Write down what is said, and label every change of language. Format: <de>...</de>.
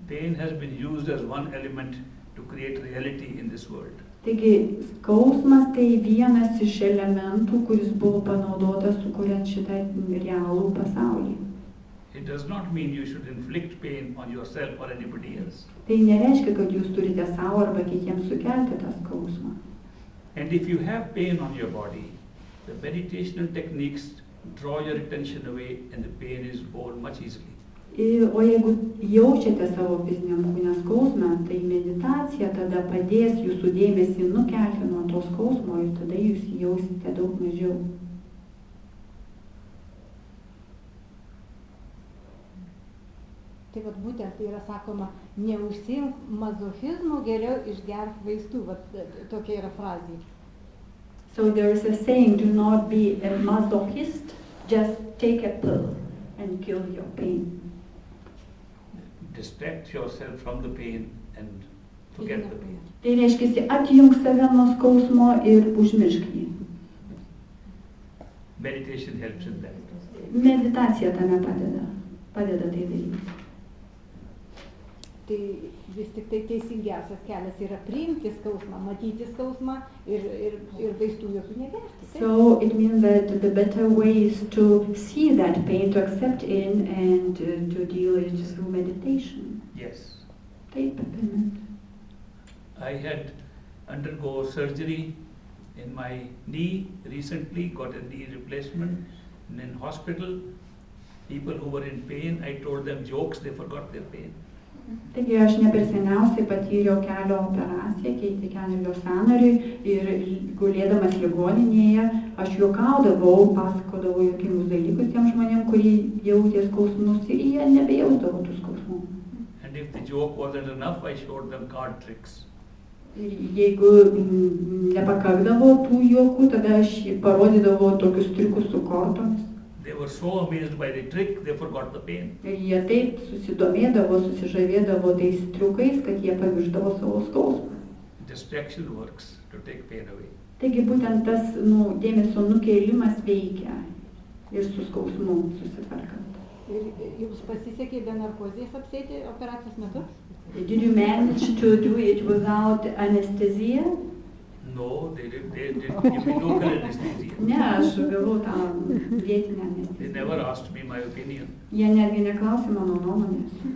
<en>Pain has been used as one element to create reality in this world.</en> <lt>Taigi skausmas tai vienas iš elementų, kuris buvo panaudotas sukuriant šitą realų pasaulį.</lt> <en>It does not mean you should inflict pain on yourself or anybody else.</en> <lt>Tai nereiškia, kad jūs turite savo arba kitiems sukelti tą skausmą.</lt> <en>And if you have pain on your body, the meditational techniques draw your attention away and the pain is borne much easily.</en> <lt>O jeigu jaučiate savo fiziniam kūne skausmą, tai meditacija tada padės jūsų dėmesį nukelti nuo to skausmo ir tada jūs jausite daug mažiau. Tai vat būtent tai yra sakoma, neužsiimk mazochizmu, geriau išgerk vaistų, vat tokia yra frazė.</lt> <en>So there is a saying, do not be a masochist, just take a pill and kill your pain. Distract yourself from the pain and forget the pain.</en> <lt>Tai reiškia, atjunk save nuo skausmo ir užmiršk jį.</lt> <en>Meditation helps in that.</en> <lt>Meditacija tame padeda tai daryti. tai vis tik tai teisingiausias kelias yra priimti skausmą, matyti skausmą ir vaistų jokių negerti. Taip?</lt> <en>So it means that the better way is to see that pain, to accept it, and to deal it through meditation. Yes.</en> <lt>Taip, primint.</lt> <en>I had undergo surgery in my knee recently, got a knee replacement, and in hospital, people who were in pain, I told them jokes, they forgot their pain.</en> <lt>Taigi aš ne per seniausiai patyriau kelio operaciją, keitė kelio sąnariui ir gulėdamas ligoninėje aš juokaudavau, pasakodavau juokingus dalykus tiem žmonėm, kurie jautė skausmus ir jie nebejausdavo tų skausmų.</lt> <en>And if the joke wasn't enough, I showed them card tricks.</en> <lt>Ir jeigu nepakakdavo tų juokų, tada aš parodydavau tokius triukus su kortomis.</lt> <en>They were so amazed by the trick, they forgot the pain.</en> <lt>Ir jie taip susidomėdavo, susižavėdavo tais triukais, kad jie pamiršdavo savo skausmą.</lt> <en>Distraction works to take pain away.</en> <lt>Taigi būtent tas dėmesio nukėlimas veikia ir su skausmu susitvarkant. Ir jums pasisekė be narkozės apsėti operacijos metu?</lt> <en>Did you manage to do it without anesthesia? No, they didn't give me local anesthesia.</en> <lt>Ne, aš gavau tą vietinę anesteziją.</lt> <en>never asked me my opinion.</en> <lt>Jie netgi neklausė mano nuomonės.</lt>